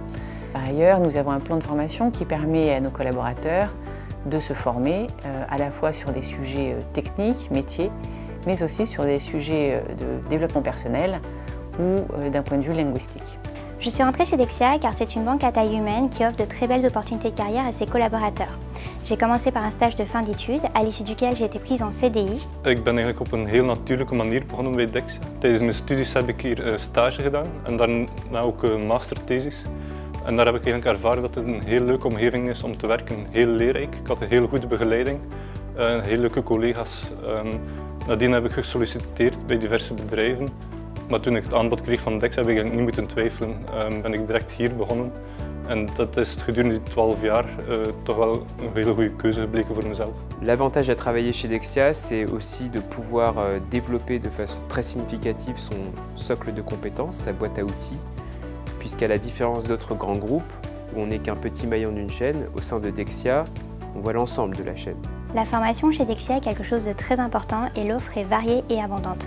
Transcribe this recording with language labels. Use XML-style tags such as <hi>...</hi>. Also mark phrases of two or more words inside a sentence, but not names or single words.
<fr>Par ailleurs, nous avons un plan de formation qui permet à nos collaborateurs de se former à la fois sur des sujets techniques, métiers, mais aussi sur des sujets de développement personnel ou d'un point de vue linguistique. Je suis rentrée chez Dexia car c'est une banque à taille humaine qui offre de très belles opportunités de carrière à ses collaborateurs. J'ai commencé par un stage de fin d'études, à l'issue duquel j'ai été prise en CDI.</fr> <nl>Ik ben eigenlijk op een heel natuurlijke manier begonnen bij Dexia. Tijdens mijn studies heb ik hier stage gedaan en daarna ook een masterthesis. En daar heb ik eigenlijk ervaren dat het een heel leuke omgeving is om te werken, heel leerrijk. Ik had een heel goede begeleiding, heel leuke collega's. Nadien heb ik gesolliciteerd bij diverse bedrijven. Maar toen ik het aanbod kreeg van Dexia heb ik eigenlijk niet moeten twijfelen. Ben ik direct hier begonnen. En dat is gedurende die 12 jaar toch wel een hele goede keuze gebleken voor mezelf.</nl> <fr>L'avantage à travailler chez Dexia, c'est aussi de pouvoir développer de façon très significative son socle de compétences, sa boîte à outils, puisqu'à la différence d'autres grands groupes, où on n'est qu'un petit maillon d'une chaîne, au sein de Dexia, on voit l'ensemble de la chaîne. La formation chez Dexia est quelque chose de très important et l'offre est variée et abondante.</fr>